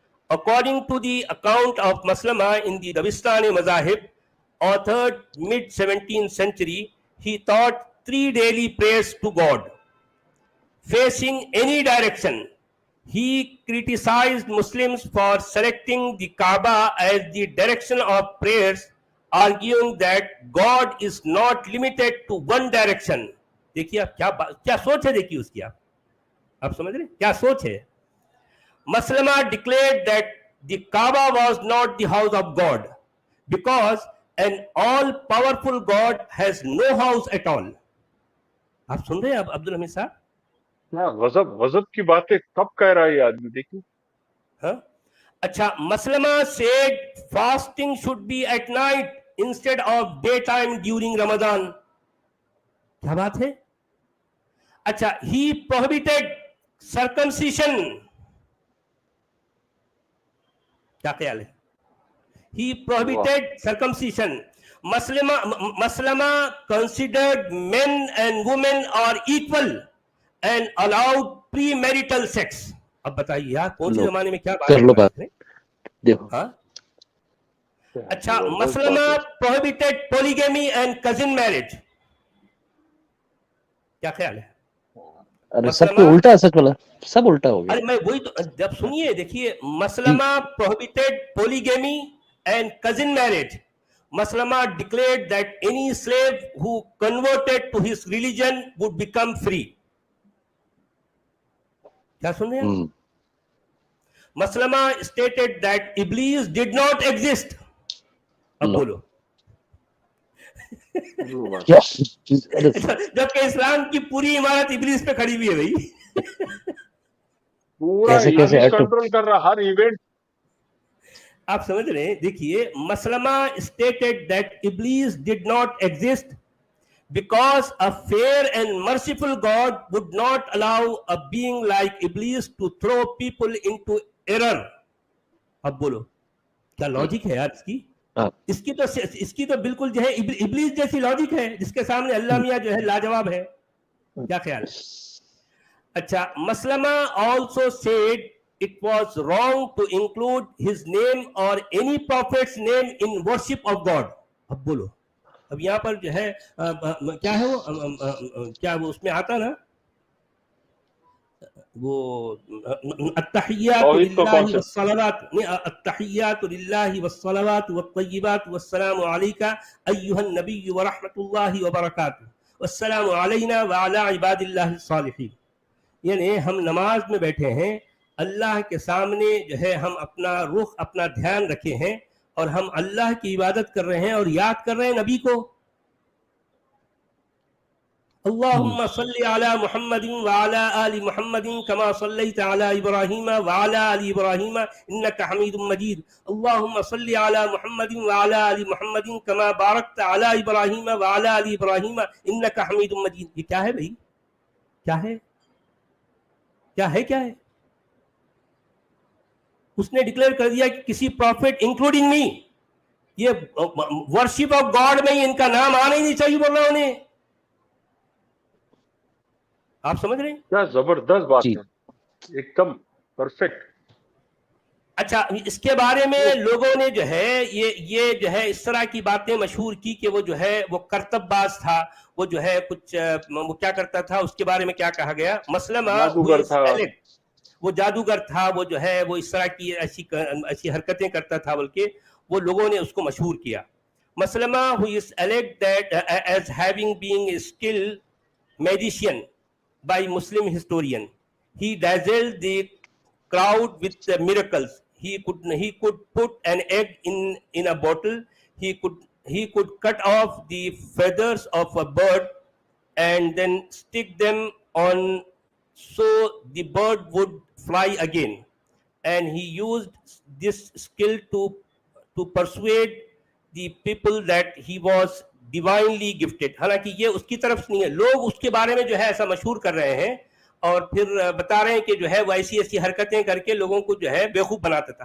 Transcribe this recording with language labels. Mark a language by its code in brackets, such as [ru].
[en] According to the account of Maslama in the Dabistani Mazahib, authored mid-17th century, he taught 3 daily prayers to God, facing any direction. He criticized Muslims for selecting the Kaaba as the direction of prayers, arguing that God is not limited to one direction. [ur] دیکھیے آپ کیا سوچ ہے, دیکھیے اس کی آپ سمجھ رہے کیا سوچ ہے. [en] مسلمہ declared that the Kaaba was not the house of God because an all powerful God has no house at all. [ur] آپ سن رہے ہیں عبد الحمید صاحب, غضب کی باتیں کب کہہ رہا ہے یہ آدمی, دیکھیے. ہاں اچھا, [en] مسلمہ said fasting should be at night instead of daytime during Ramadan. [ur] کیا بات ہے. [en] اچھا, he prohibited circumcision. [ur] کیا خیال ہے, [en] he prohibited circumcision. مسلمہ considered men and women are equal and allowed premarital sex. [ur] اب بتائیے یار کون سے زمانے میں کیا بات ہے. [en] ہاں اچھا, مسلمہ prohibited polygamy and cousin marriage. [ur] کیا خیال ہے. سب کو الٹا, سچ والا سب الٹا ہو گیا. میں وہی تو, جب سنیے دیکھیے, مسلمہ [en] prohibited polygamy and cousin marriage. مسلمہ declared that any slave who converted to his religion would become free. [ur] کیا سن رہے ہیں. [en] مسلمہ stated that Iblis did not exist. [ur] اب بولو, جبکہ اسلام کی پوری عمارت ابلیس پہ کھڑی ہوئی ہے بھائی. پورا کنٹرول کر رہا ہر ایونٹ. آپ سمجھ رہے ہیں. [en] دیکھیے, مسلمہ stated that Iblis did not exist because a fair and merciful God would not allow a being like Iblis to throw people into error. [ur] اب بولو کیا لاجک ہے یار اس کی. اس کی تو بالکل جو ہے ابلیس جیسی لاجک ہے جس کے سامنے اللہ میاں جو ہے لاجواب ہے. کیا خیال ہے. [en] اچھا, مسلمہ also said it was wrong to include his name or any prophet's name in worship of God. [ur] اب بولو, اب یہاں پر جو ہے کیا ہے وہ, کیا وہ اس میں آتا نا وہ [ar] التحیات للہ والصلوات, التحیات للہ والصلوات والطیبات والسلام علیک ایھا النبی ورحمۃ اللہ وبرکاتہ والسلام علینا وعلی عباد اللہ الصالحین. [ur] یعنی ہم نماز میں بیٹھے ہیں, اللہ کے سامنے جو ہے ہم اپنا رخ اپنا دھیان رکھے ہیں اور ہم اللہ کی عبادت کر رہے ہیں اور یاد کر رہے ہیں نبی کو. [ar] اللهم صل على محمد وعلى آل محمد كما صليت على إبراهيم وعلى آل إبراهيم إنك حميد مجيد. اللهم صل على محمد وعلى آل محمد كما باركت على إبراهيم وعلى آل إبراهيم إنك حميد مجيد. [ur] یہ کیا ہے بھائی, کیا ہے, کیا ہے, کیا ہے. اس نے ڈکلیئر کر دیا کہ کسی پروفٹ انکلوڈنگ می, یہ ورشپ آف گاڈ میں ان کا نام آنا ہی نہیں چاہیے بول رہا ہوں. آپ سمجھ رہے ہیں کیا زبردست بات ہے, ایک دم پرفیکٹ. اچھا اس کے بارے میں لوگوں نے جو ہے یہ جو ہے اس طرح کی باتیں مشہور کی کہ وہ جو ہے وہ کرتب باز تھا, وہ جو ہے کچھ وہ کیا کرتا تھا, اس کے بارے میں کیا کہا گیا, مسلمہ جادوگر تھا, وہ جادوگر تھا, وہ جو ہے وہ اس طرح کی ایسی حرکتیں کرتا تھا, بلکہ وہ لوگوں نے اس کو مشہور کیا. [en] مسلمہ who is alleged that as having been a skilled magician by Muslim historian, he dazzled the crowd with the miracles. He could put an egg in a bottle. He could cut off the feathers of a bird and then stick them on so the bird would fly again. And he used this skill to persuade the people that he was divinely gifted. [ur] حالانکہ یہ اس کی طرف نہیں ہے, لوگ اس کے بارے میں جو ہے ایسا مشہور کر رہے ہیں اور پھر بتا رہے ہیں کہ جو ہے وہ ایسی ایسی حرکتیں کر کے لوگوں کو جو ہے بیوقوف بناتا تھا.